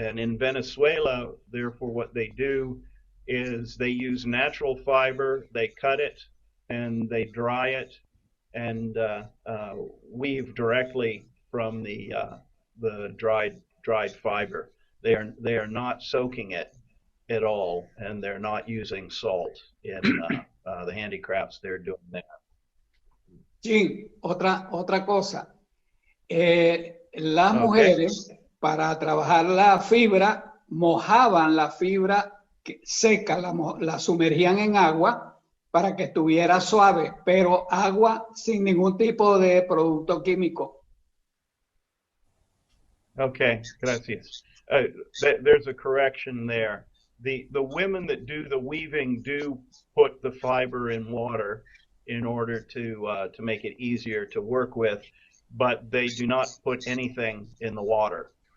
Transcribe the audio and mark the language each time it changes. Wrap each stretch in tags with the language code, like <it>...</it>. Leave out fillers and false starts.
<en>And in Venezuela, therefore, what they do is they use natural fiber, they cut it and they dry it and weave directly from the dried fiber. They are not soaking it at all, and they're not using salt in the handicrafts. They're doing that.</en> <es>Sí, otra cosa. Las mujeres, para trabajar la fibra, mojaban la fibra seca, la sumergían en agua para que estuviera suave, pero agua sin ningún tipo de producto químico. Okay, gracias.</es> <en>There's a correction there. The women that do the weaving do put the fiber in water in order to make it easier to work with, but they do not put anything in the water.</en>